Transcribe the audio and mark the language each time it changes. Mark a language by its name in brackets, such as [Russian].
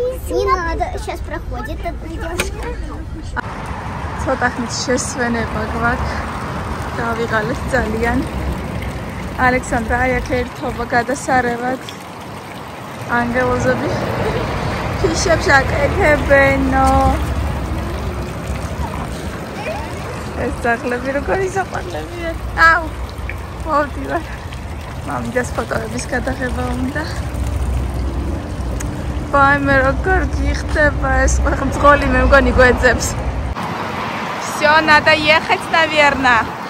[Russian] Не надо, сейчас проходит эта девушка. [Georgian] ცოტა ხნით შესვენება გვაქვს. დავიღალეთ ძალიან. ალექსანდრა აი აქ ერთობა გადასარევად. ანგელოზები ფიშებს აკეთებენო. ეს ძაღლები როგორი საყვარლებია. აუ, მოვდივარ. მამიდას ფოტოების გადაღება უნდა. ვაიმე როგორ გიხდება ეს მძღოლი მე მგონი გვეძებს. [Russian] Всё, надо ехать, наверное.